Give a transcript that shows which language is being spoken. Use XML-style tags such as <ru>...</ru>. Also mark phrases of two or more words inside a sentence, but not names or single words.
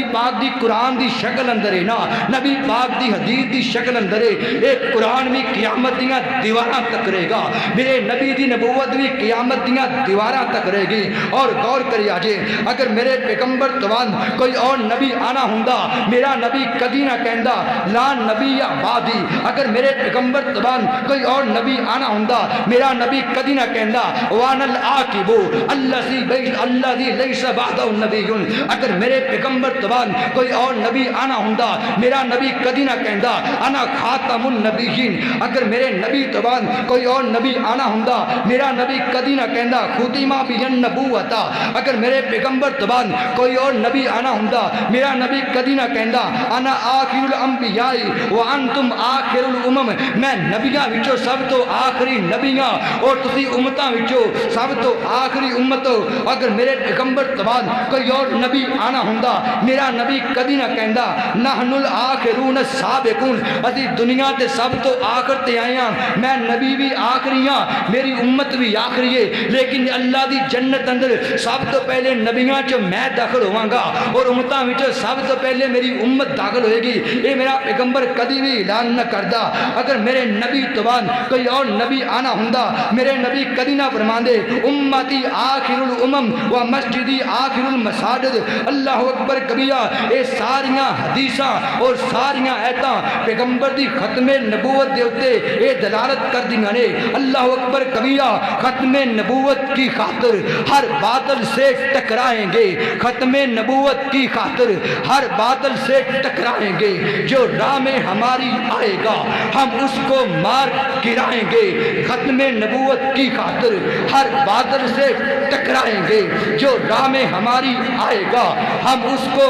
<pa>پاک دی قرآن دی شکل اندر ہے نا نبی پاک دی حدیث دی شکل اندر ہے ایک قرآن بھی قیامت دیاں دیواراں تک رہے گا میرے نبی دی نبوت بھی قیامت دیاں دیواراں تک رہے گی اور غور کری آجے اگر میرے پیغمبر توان کوئی اور نبی آنا ہوندا میرا نبی کدی نہ کہندا</pa> <ar>لا نبی یا بعدی</ar> <pa>اگر میرے پیغمبر توان کوئی اور نبی آنا ہوندا میرا نبی کدی نہ کہندا</pa> <ar>وانا العاقب الذی لیس بعدہ نبی</ar> <pa>اگر میرے پیغمبر توان کوئی اور نبی آنا ہوندا میرا نبی کدی نہ کہندا</pa> <ar>انا خاتم النبیین</ar> <pa>اگر میرے نبی توان کوئی اور نبی آنا ہوندا میرا نبی کدی نہ کہندا</pa> <ar>ختمہ بین نبوتا</ar> <pa>اگر میرے پیغمبر توان کوئی اور نبی آنا ہوندا میرا نبی کدی نہ کہندا</pa> <ar>انا آخر الانبیاء وانتم آخر الامم</ar> <pa>میں نبیاں وچوں سب تو آخری نبیاں اور تسی امتاں وچوں سب تو آخری امت اگر میرے پیغمبر توان کوئی اور نبی آنا ہوندا میرا نبی کدی نہ کہندا</pa> <ar>نحن الاخرون السابقون</ar> <pa>اسی دنیا تے سب تو آخر تے آئے ہاں میں نبی بھی آخری ہاں میری امت بھی آخری ہے لیکن اللہ دی جنت اندر سب تو پہلے نبیاں چ میں داخل ہوواں گا اور امتاں وچ سب تو پہلے میری امت داخل ہوئے گی یہ میرا پیغمبر کدی بھی اعلان نہ کردا اگر میرے نبی توان کوئی اور نبی آنا ہوندا میرے نبی کدی نہ فرماندے</pa> <ar>امتی آخر الامم و مسجدی آخر المساجد اللہ اکبر کبیرہ</ar> <pa>اے ساریاں حدیثاں اور ساریاں ایتاں پیغمبر دی ختم نبوت دے اوتے اے دلالت کر دیاں نے</pa> <ur>اللہ اکبر کبیرہ ختم نبوت کی خاطر ہر باطل سے ٹکرائیں گے ختم نبوت کی خاطر ہر باطل سے ٹکرائیں گے جو راہ میں ہماری آئے گا ہم اس کو مار گرائیں گے ختم نبوت کی خاطر ہر باطل سے ٹکرائیں گے جو راہ میں ہماری آئے گا ہم اس کو</ur>